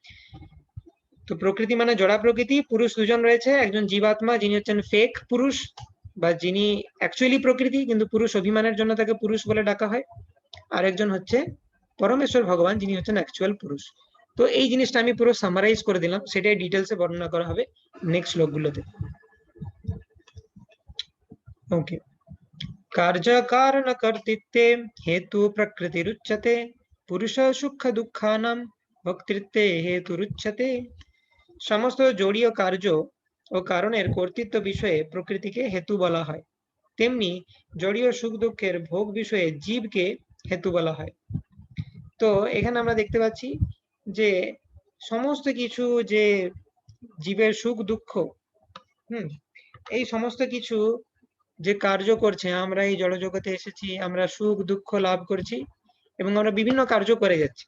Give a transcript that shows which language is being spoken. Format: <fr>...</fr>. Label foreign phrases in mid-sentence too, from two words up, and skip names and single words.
<bn>তো প্রকৃতি মানে জড়া প্রকৃতি, পুরুষ দুজন রয়েছে, একজন জীবাত্মা যিনি হচ্ছেন ফেক পুরুষ বা যিনি অ্যাকচুয়ালি প্রকৃতি কিন্তু পুরুষ অভিমানের জন্য তাকে পুরুষ বলে ডাকা হয়, আর একজন হচ্ছে পরমেশ্বর ভগবান যিনি হচ্ছেন অ্যাকচুয়াল পুরুষ। তো এই জিনিসটা আমি পুরো সামারাইজ করে দিলাম, সেটাই ডিটেলসে বর্ণনা করা হবে নেক্সট শ্লোকগুলোতে। ওকে।</bn> <sa>कार्य कारण कर्तृत्वे हेतु प्रकृतिरुच्यते पुरुष सुख दुःखानां भोक्तृत्वे हेतुरुच्यते।</sa> <bn>সমস্ত জড়ীয় কার্য ও কারণের কর্তৃত্ব বিষয়ে প্রকৃতিকে হেতু বলা হয়, তেমনি জড়ীয় সুখ দুঃখের ভোগ বিষয়ে জীবকে হেতু বলা হয়। তো এখানে আমরা দেখতে পাচ্ছি যে সমস্ত কিছু, যে জীবের সুখ দুঃখ, এই সমস্ত কিছু যে কার্য করছে, আমরা এই জড়জগতে এসেছি, আমরা সুখ দুঃখ লাভ করছি এবং আমরা বিভিন্ন কার্য করে যাচ্ছি।</bn>